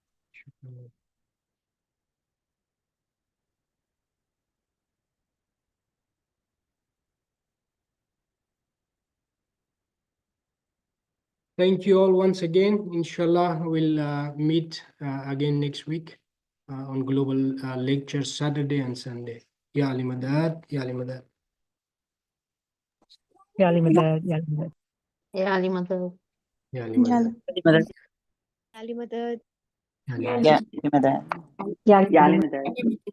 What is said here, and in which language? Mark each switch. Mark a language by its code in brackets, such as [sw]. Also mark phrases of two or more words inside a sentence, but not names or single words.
[en] Thank you all once again. Inshallah, we'll meet again next week on Global Lectures, Saturday and Sunday. [ar] يا علي مدد، يا علي مدد. يا علي مدد، يا علي مدد. يا مدد يا علي مدد. يا مدد يا علي مدد. يا مدد. يا علي مدد.